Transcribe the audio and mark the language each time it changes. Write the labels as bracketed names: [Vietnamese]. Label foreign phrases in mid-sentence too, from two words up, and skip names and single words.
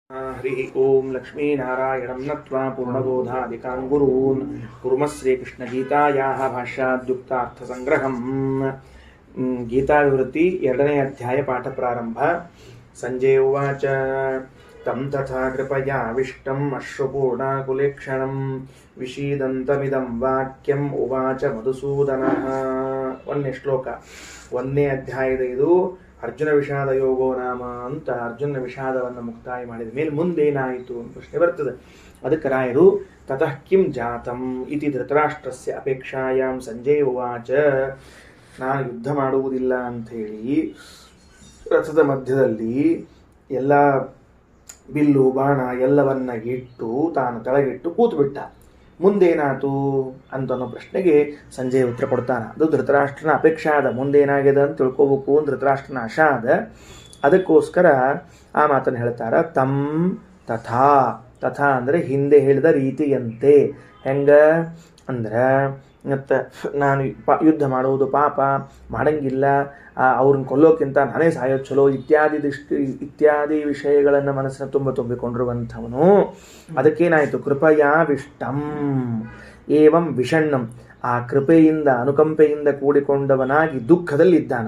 [Sanskrit] हरि ओं लक्ष्मीनारायणं नत्वा पूर्णबोधादिकान् गुरून् कुर्मः श्रीकृष्णगीतायाः भाष्याद्युक्तार्थसङ्ग्रहम् गीताविवृत्ति [Kannada] 2ನೇ [Sanskrit] अध्याय पाठप्रारम्भ संजय उवाच तं तथा कृपयाविष्टम् अश्रुपूर्णाकुलेक्षणं विषीदन्तमिदं वाक्यम् उवाच मधुसूदनः [Kannada] 1ನೇ ಶ್ಲೋಕ 1ನೇ ಅಧ್ಯಾಯದ ಇದು [Sanskrit] ಅರ್ಜುನ ವಿಷಾದ ಯೋಗೋ ನಾಮ [Kannada] ಅಂತ ಅರ್ಜುನ ವಿಷಾದವನ್ನು ಮುಕ್ತಾಯ ಮಾಡಿದ ಮೇಲೆ ಮುಂದೇನಾಯಿತು ಅಂತ ಪ್ರಶ್ನೆ ಬರ್ತದೆ. ಅದಕ್ಕೆ ರಾಯರು [Sanskrit] ತತಃ ಕಿಂ ಜಾತಂ ಇತಿ ಧೃತರಾಷ್ಟ್ರಸ್ಯ ಅಪೇಕ್ಷಾಯಾಂ ಸಂಜಯ ಉವಾಚ, [Kannada] ನಾನು ಯುದ್ಧ ಮಾಡುವುದಿಲ್ಲ ಅಂಥೇಳಿ ರಥದ ಮಧ್ಯದಲ್ಲಿ ಎಲ್ಲ ಬಿಲ್ಲು ಬಾಣ ಎಲ್ಲವನ್ನ ಇಟ್ಟು ತಾನು ಕೆಳಗಿಟ್ಟು ಕೂತುಬಿಟ್ಟ. ಮುಂದೇನಾತು ಅಂತನೋ ಪ್ರಶ್ನೆಗೆ ಸಂಜಯ ಉತ್ತರ ಕೊಡ್ತಾನೆ. ಅದು ಧೃತರಾಷ್ಟ್ರನ ಅಪೇಕ್ಷಾದ, ಮುಂದೇನಾಗಿದೆ ಅಂತ ತಿಳ್ಕೋಬೇಕು ಅಂತ ಧೃತರಾಷ್ಟ್ರನ ಆಶಾ ಅದ. ಅದಕ್ಕೋಸ್ಕರ ಆ ಮಾತನ್ನು ಹೇಳ್ತಾರ. [Sanskrit] ತಂ ತಥಾ, [Kannada] ತಥಾ ಅಂದರೆ ಹಿಂದೆ ಹೇಳಿದ ರೀತಿಯಂತೆ. ಹೆಂಗ ಅಂದ್ರೆ ಮತ್ತು ನಾನು ಯುದ್ಧ ಮಾಡುವುದು ಪಾಪ, ಮಾಡಂಗಿಲ್ಲ, ಅವ್ರನ್ನ ಕೊಲ್ಲೋಕ್ಕಿಂತ ನಾನೇ ಸಾಯೋದು ಚಲೋ ಇತ್ಯಾದಿ ವಿಷಯಗಳನ್ನು ಮನಸ್ಸಿನ ತುಂಬಿಕೊಂಡಿರುವಂಥವನು. ಅದಕ್ಕೇನಾಯಿತು, [Sanskrit] ಕೃಪಯಾವಿಷ್ಟಂ ಏವಂ ವಿಷಣ್ಣಂ, [Kannada] ಆ ಕೃಪೆಯಿಂದ ಅನುಕಂಪೆಯಿಂದ ಕೂಡಿಕೊಂಡವನಾಗಿ ದುಃಖದಲ್ಲಿದ್ದಾನವ.